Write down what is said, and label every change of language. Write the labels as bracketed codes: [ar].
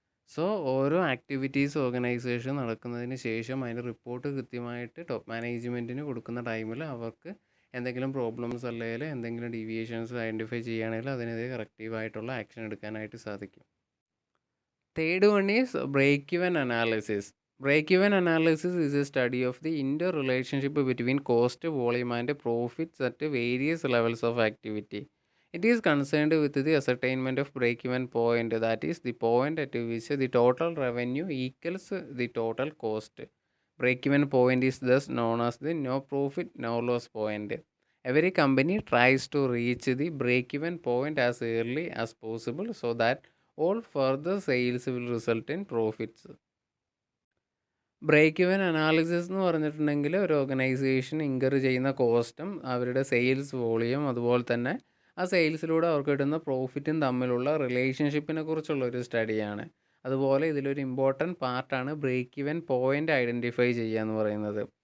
[ml] So ഓരോ activities organisation നടക്കുന്നതിന് ശേഷം അതിൻ്റെ റിപ്പോർട്ട് കൃത്യമായിട്ട് ടോപ്പ് മാനേജ്മെൻറ്റിന് കൊടുക്കുന്ന ടൈമിൽ അവർക്ക് എന്തെങ്കിലും പ്രോബ്ലംസ് അല്ലെങ്കിൽ എന്തെങ്കിലും ഡീവിയേഷൻസ് ഐഡൻറ്റിഫൈ ചെയ്യുകയാണെങ്കിൽ അതിനെതിരെ കറക്റ്റീവായിട്ടുള്ള ആക്ഷൻ എടുക്കാനായിട്ട് സാധിക്കും. [en] Third one is break even analysis. Break-even analysis is a study of the interrelationship between cost, volume and profits at various levels of activity. It is concerned with the ascertainment of break-even point, that is the point at which the total revenue equals the total cost. Break-even point is thus known as the no profit, no loss point. Every company tries to reach the break-even point as early as possible so that all further sales will result in profits. [ml] Break even analysis എന്ന് പറഞ്ഞിട്ടുണ്ടെങ്കിൽ ഒരു organisation incur ചെയ്യുന്ന കോസ്റ്റും അവരുടെ sales volume അതുപോലെ തന്നെ ആ സെയിൽസിലൂടെ അവർക്ക് കിട്ടുന്ന പ്രോഫിറ്റും തമ്മിലുള്ള റിലേഷൻഷിപ്പിനെ കുറിച്ചുള്ള ഒരു സ്റ്റഡിയാണ്. അതുപോലെ ഇതിലൊരു ഇമ്പോർട്ടൻറ്റ് പാർട്ടാണ് ബ്രേക്ക് ഇവൻ പോയിൻ്റ് ഐഡൻറ്റിഫൈ ചെയ്യുക എന്ന് പറയുന്നത്.